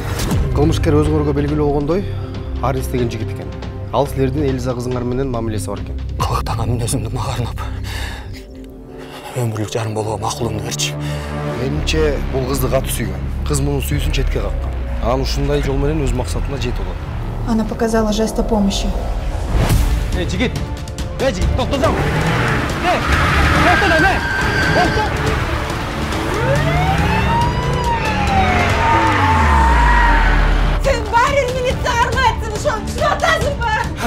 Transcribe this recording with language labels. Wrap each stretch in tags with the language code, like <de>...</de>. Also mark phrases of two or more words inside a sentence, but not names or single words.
<ky>Кылмышкер өзгөргө белгилүү болгондой, Арис деген жигит экен. Ал силердин Элиза кызыңар менен мамилеси бар экен. Кылыктаган мүнөзүмдү мага арнап өмүрлүк жарым болууга макулумду берчи. Менимче бул кызды катуу сүйгөн. Кыз мунун сүйүүсүн четке каккан. Анан ушундай жол менен өз максатына жетип алат.</ky> <ru>Она показала жест о помощи.</ru> <ky>Жигит, токтосоң. Токто. Сен баарың милиция армайсың, ошону түшүнүп атасыңбы?</ky>